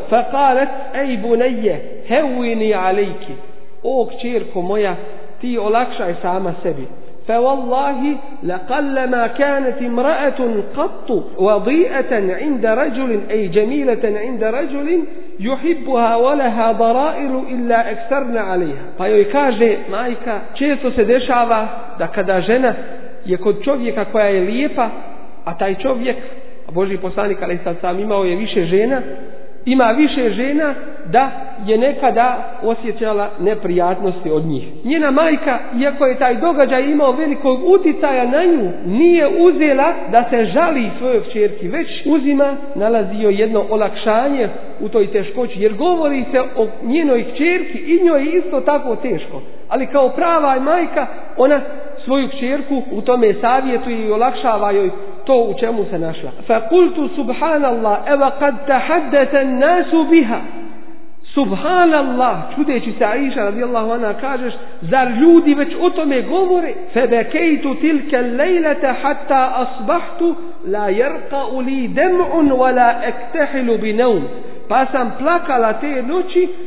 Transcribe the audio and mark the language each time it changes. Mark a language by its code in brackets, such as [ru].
[ar] فقالت اي بني هوني عليك, [bs] o kćerko moja, ti olakšaj sama sebi. [ar] فوالله لقلما كانت امرأة قط وضيئة عند رجل, أي جميلة عند رجل يحبها ولها ضرائر إلا أكثرنا عليها. [bs] Pa joj kaže majka, često se dešava da kada žena je kod čovjeka koja je lijepa, a taj čovjek, a Božji poslanik alejhiselam imao je više žena, ima više žena, da je nekada osjećala neprijatnosti od njih. Njena majka, iako je taj događaj imao velikog utjecaja na nju, nije uzela da se žali svojoj kćerki, već uzima, nalazi joj jedno olakšanje u toj teškoći, jer govori se o njenoj kćerki i njoj je isto tako teško. Ali kao prava majka, ona svoju kćerku u tome savjetuje i olakšava joj to u čemu se našla. [ar] فَقُلْتُ سُبْحَانَ اللَّهِ اَوَ قَدْ تَحَدَّتَ النَّاسُ بِهَا. سُبْحَانَ اللَّهِ, [bs] čudeći se Aisha radijallahu anha, kažeš, zar ljudi već o tome govore? [ar] فَبَكَيْتُ تِلْكَ اللَّيْلَةَ حَتَّى أَصْبَحْتُ لَا يَرْقَعُ لِي دَمْعٌ وَلَا أَكْتَحِلُ بِنَوْمٍ. [bs] Pa sam plakala te noći